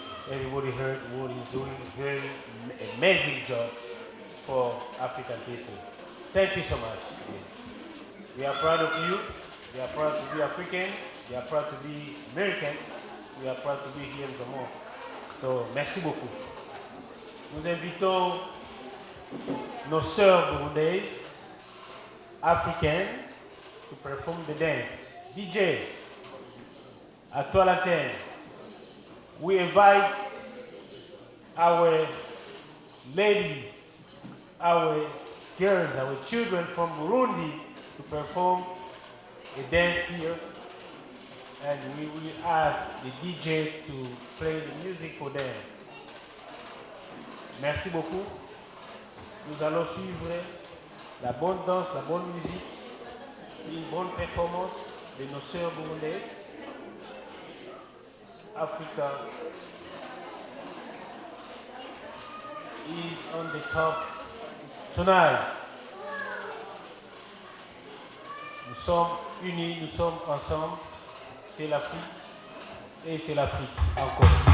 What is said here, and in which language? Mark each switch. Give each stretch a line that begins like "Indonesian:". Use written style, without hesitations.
English: Everybody heard what he's doing. Very amazing job for African people. Thank you so much. Yes. We are proud of you. We are proud to be African. We are proud to be American. We are proud to be here in Gabon.
French: So, merci beaucoup. Nous invitons nos sœurs burundaises, africaines,
English: to perform the dance.
French: DJ, à toi l'antenne.
English: We invite our ladies, our girls, our children from Burundi to perform a dance here. And we will ask the DJ to play the music for them.
French: Merci beaucoup. Nous allons suivre la bonne danse, la bonne musique, une bonne performance de nos sœurs burundaises.
English: Africa is on the top tonight.
French: Nous sommes unis, nous sommes ensemble. C'est l'Afrique et c'est l'Afrique encore.